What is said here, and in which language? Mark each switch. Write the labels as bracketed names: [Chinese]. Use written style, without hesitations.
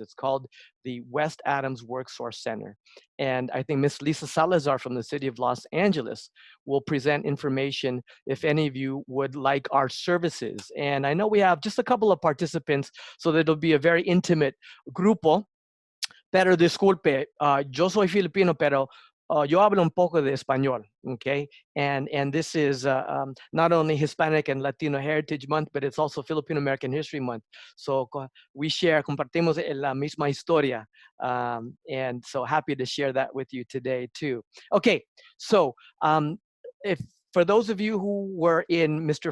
[English] It's called the West Adams Work Source Center. And I think Miss Lisa Salazar from the city of Los Angeles will present information if any of you would like our services. And I know we have just a couple of participants, so that it'll be a very intimate grupo. [Spanish] Pero disculpe, yo soy filipino, pero yo hablo un poco de español, okay? [English] And this is not only Hispanic and Latino Heritage Month, but it's also Filipino American History Month. So we [Spanish] compartimos la misma historia. [English] And so happy to share that with you today too. Okay, so if for those of you who were in Mr.